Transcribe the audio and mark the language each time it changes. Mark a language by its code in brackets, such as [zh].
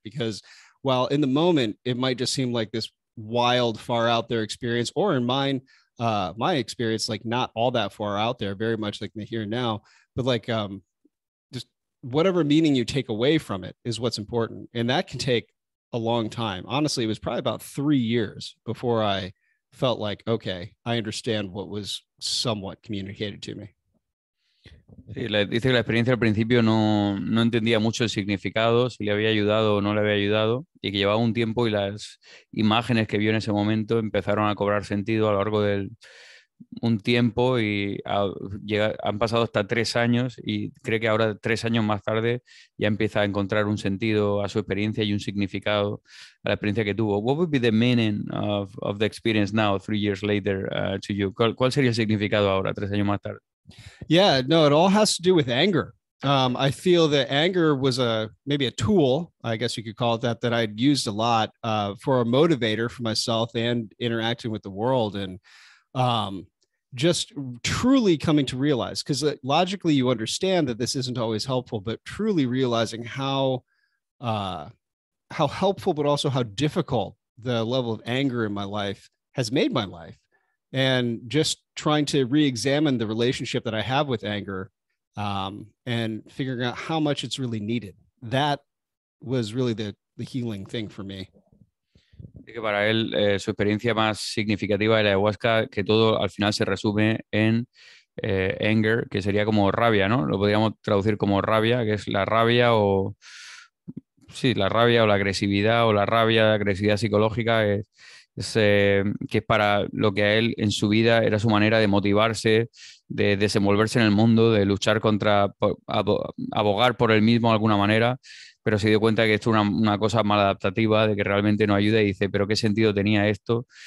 [en] Because while in the moment, it might just seem like this wild, far out there experience, or in my experience, like not all that far out there, very much like the here and now, but like just whatever meaning you take away from it is what's important. And that can take a long time. Honestly, it was probably about 3 years before I felt like, okay, I understand what was somewhat communicated to me. [es] Sí, dice que la experiencia al principio no entendía mucho el significado, si le había ayudado o no le había ayudado, y que llevaba un tiempo y las imágenes que vio en ese momento empezaron a cobrar sentido a lo largo de un tiempo y han pasado hasta 3 años y cree que ahora 3 años más tarde ya empieza a encontrar un sentido a su experiencia y un significado a la experiencia que tuvo. [en] What would be the meaning of the experience now, 3 years later, to you? [es] ¿Cuál sería el significado ahora, 3 años más tarde? [en] Yeah, no, it all has to do with anger. I feel that anger was maybe a tool, I guess you could call it that I'd used a lot for a motivator for myself and interacting with the world. And just truly coming to realize, because logically you understand that this isn't always helpful, but truly realizing how helpful, but also how difficult the level of anger in my life has made my life. And just trying to re-examine the relationship that I have with anger, and figuring out how much it's really needed. That was really the healing thing for me. [es] Que para él su experiencia más significativa de la ayahuasca, que todo al final se resume en anger, que sería como rabia, ¿no? Lo podríamos traducir como rabia, que es la rabia o... Sí, la rabia o la agresividad o la agresividad psicológica que es para lo que a él en su vida era su manera de motivarse, de desenvolverse en el mundo, de luchar abogar por él mismo de alguna manera, pero se dio cuenta que esto es una cosa maladaptativa, de que realmente no ayuda y dice, pero ¿qué sentido tenía esto?